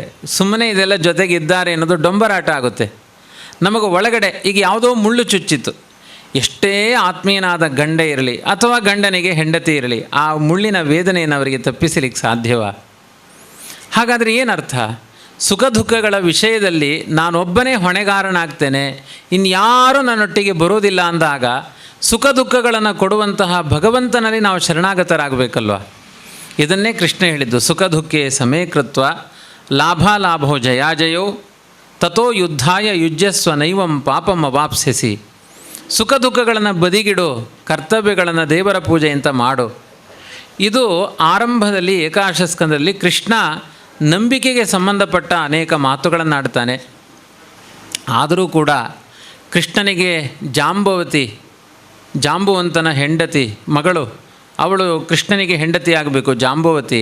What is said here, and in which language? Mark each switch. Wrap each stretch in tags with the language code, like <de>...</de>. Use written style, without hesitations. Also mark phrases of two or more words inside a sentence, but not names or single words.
<kn>ಸುಮ್ಮನೆ ಇದೆಲ್ಲ ಜೊತೆಗಿದ್ದಾರೆ ಅನ್ನೋದು ಡೊಂಬರಾಟ ಆಗುತ್ತೆ. ನಮಗೆ ಒಳಗಡೆ ಈಗ ಯಾವುದೋ ಮುಳ್ಳು ಚುಚ್ಚಿತ್ತು, ಎಷ್ಟೇ ಆತ್ಮೀಯನಾದ ಗಂಡ ಇರಲಿ ಅಥವಾ ಗಂಡನಿಗೆ ಹೆಂಡತಿ ಇರಲಿ, ಆ ಮುಳ್ಳಿನ ವೇದನೆಯನ್ನು ಅವರಿಗೆ ತಪ್ಪಿಸಲಿಕ್ಕೆ ಸಾಧ್ಯವಾ? ಹಾಗಾದರೆ ಏನರ್ಥ? ಸುಖ ದುಃಖಗಳ ವಿಷಯದಲ್ಲಿ ನಾನೊಬ್ಬನೇ ಹೊಣೆಗಾರನಾಗ್ತೇನೆ, ಇನ್ಯಾರೂ ನನ್ನೊಟ್ಟಿಗೆ ಬರೋದಿಲ್ಲ ಅಂದಾಗ ಸುಖ ದುಃಖಗಳನ್ನು ಕೊಡುವಂತಹ ಭಗವಂತನಲ್ಲಿ ನಾವು ಶರಣಾಗತರಾಗಬೇಕಲ್ವ. ಇದನ್ನೇ ಕೃಷ್ಣ ಹೇಳಿದ್ದು,</kn> <sa>ಸುಖ ದುಃಖೇ ಸಮೀಕೃತ್ವ ಲಾಭಾಲಾಭೋ ಜಯಾಜಯೋ ತಥೋ ಯುದ್ಧಾಯ ಯುಜ್ಯಸ್ವ ನೈವಂ ಪಾಪಂ ಅವಾಪ್ಸ್ಯಸಿ.</sa> <kn>ಸುಖ ದುಃಖಗಳನ್ನು ಬದಿಗಿಡು, ಕರ್ತವ್ಯಗಳನ್ನು ದೇವರ ಪೂಜೆ ಅಂತ ಮಾಡು. ಇದು ಆರಂಭದಲ್ಲಿ ಏಕಾದಶ ಸ್ಕಂದದಲ್ಲಿ ಕೃಷ್ಣ ನಂಬಿಕೆಗೆ ಸಂಬಂಧಪಟ್ಟ ಅನೇಕ ಮಾತುಗಳನ್ನು ಆಡ್ತಾನೆ. ಆದರೂ ಕೂಡ ಕೃಷ್ಣನಿಗೆ ಜಾಂಬುವಂತನ ಹೆಂಡತಿ ಮಗಳು, ಅವಳು ಕೃಷ್ಣನಿಗೆ ಹೆಂಡತಿ ಆಗಬೇಕು, ಜಾಂಬವತಿ.</kn>